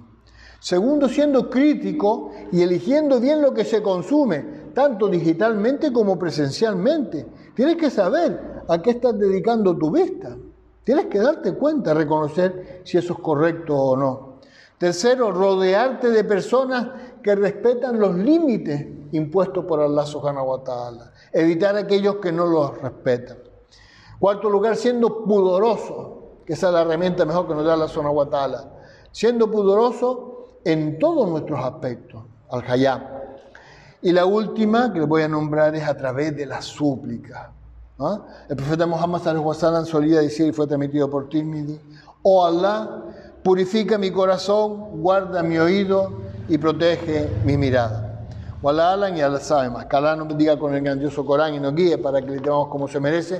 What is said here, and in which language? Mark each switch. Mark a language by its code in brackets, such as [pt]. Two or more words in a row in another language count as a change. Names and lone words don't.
[es] Segundo, siendo crítico y eligiendo bien lo que se consume, tanto digitalmente como presencialmente. Tienes que saber a qué estás dedicando tu vista. Tienes que darte cuenta, reconocer si eso es correcto o no. Tercero, rodearte de personas que respetan los límites impuestos por [ar] الله سبحانه وتعالى. [es] Evitar a aquellos que no los respetan. Cuarto lugar, siendo pudoroso, que esa es la herramienta mejor que nos da [ar] الله سبحانه وتعالى. [es] Siendo pudoroso en todos nuestros aspectos, [ar] الحياء. [es] Y la última que les voy a nombrar es a través de la súplica. ¿Ah? El profeta Muhammad [ar] صلى الله عليه وسلم [es] solía decir, y fue transmitido por Tirmidhi: «Oh Allah, purifica mi corazón, guarda mi oído y protege mi mirada». [ar] والله أعلم [es] y Allah sabe más. Que Allah nos bendiga con el grandioso Corán y nos guíe para que le temamos como se merece.